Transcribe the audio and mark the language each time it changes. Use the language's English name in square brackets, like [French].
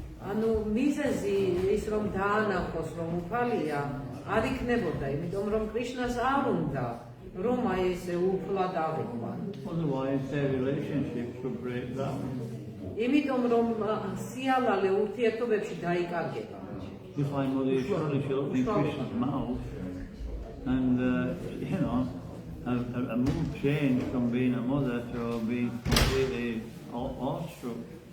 [Georgian] ანუ მიზეზი ის რომ დაანახოს რომ უფალია არ იქნებოდა, იმიტომ რომ კრიშნას არ უნდა რომ აი ესე უფლად აღიქვან. [English] Otherwise their relationships would break down. [Georgian] იმიტომ რომ სიალალე ურთიერთობებში დაიკარგება. [English] just like Mother Yashoda, she looked in Krishna's mouth, and a mood changed from being a mother to being completely awestruck.